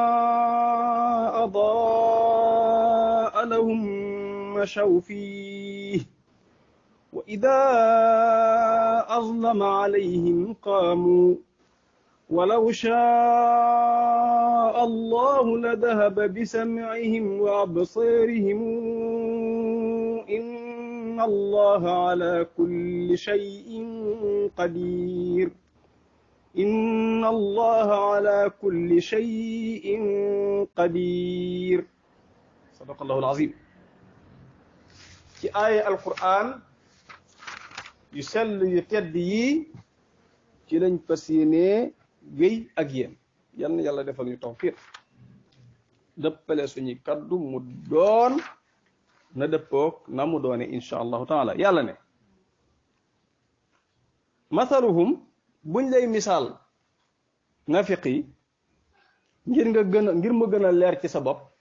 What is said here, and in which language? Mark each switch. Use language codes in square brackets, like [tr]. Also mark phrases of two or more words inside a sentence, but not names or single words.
[ar] أضاء لهم مشوا فيه وإذا أظلم عليهم قاموا ولو شاء الله لذهب بسمعهم وأبصارهم إن الله على كل شيء قدير إن الله على كل شيء قدير صدق الله العظيم [wo] ci aaya alquran yu sell yu tedd yi ci lañ fas yéenee wéy ak yéen yal na yàlla defal ñu tawfiq dëppale suñu kaddu mu doon na dëppoog na mu doone [ar] إن شاء الله تعالى [wo] yàlla ne masaluhum buñ lay misaal nafiq yi ngir mu gën a leer ci sa bopp